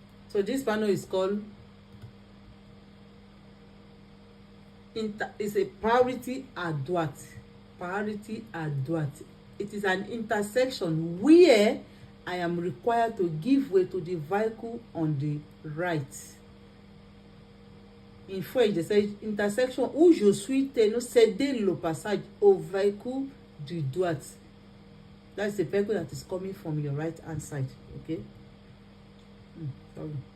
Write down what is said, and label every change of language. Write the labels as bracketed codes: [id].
[en] So this panel is called is a priority advert. Priority advert. It is an intersection where I am required to give way to the vehicle on the right. In French, they say [fr] intersection où je suis tenu céder le passage au véhicule de droite. [en] That's the vehicle that is coming from your right hand side. Okay. Sorry.